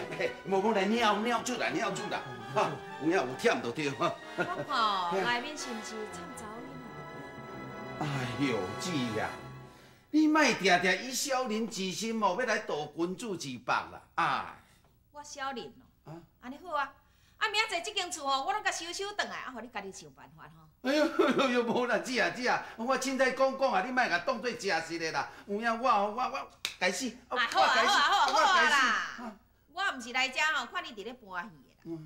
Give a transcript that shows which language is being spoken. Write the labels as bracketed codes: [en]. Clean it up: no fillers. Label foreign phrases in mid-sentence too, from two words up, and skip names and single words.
[nan] 无来鸟出啦，哈，有影有忝就对。我看内面是毋是掺杂呢？哎呦，姊啊，你莫定以小人之心哦，要来盗君子之腹啦！哎，我小人哦，安尼好啊。明仔载这间厝吼，我拢甲收转来，互你家己想办法吼。哎呦，无啦，姊啊，我凊彩讲啊，你莫甲当做真实的啦。有影我该死，好啦，我毋是来遮吼，看你伫咧搬戏的啦。